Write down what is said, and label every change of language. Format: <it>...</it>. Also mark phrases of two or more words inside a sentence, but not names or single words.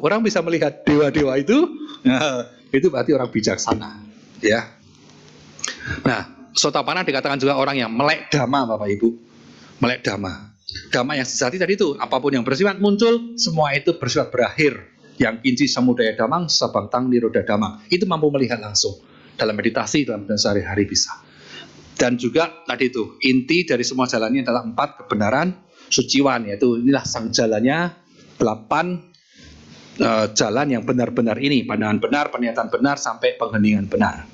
<id>Orang bisa melihat dewa-dewa itu, nah, itu berarti orang bijaksana. Ya. Nah, Sotapanna dikatakan juga orang yang melek dhamma, Bapak Ibu. Melek dhamma. Dhamma yang sejati tadi itu, apapun yang bersifat muncul, semua itu bersifat berakhir.</id> <pi>Yang kinci samudaya dhammang, sabangtang nirodha dhammang.</pi> <id>Itu mampu melihat langsung. Dalam meditasi, dalam sehari-hari bisa. Dan juga tadi itu, inti dari semua jalannya adalah 4 kebenaran, suciwan, yaitu inilah sang jalannya 8 jalan yang benar-benar ini, pandangan benar, pernyataan benar, sampai pengheningan benar.</id>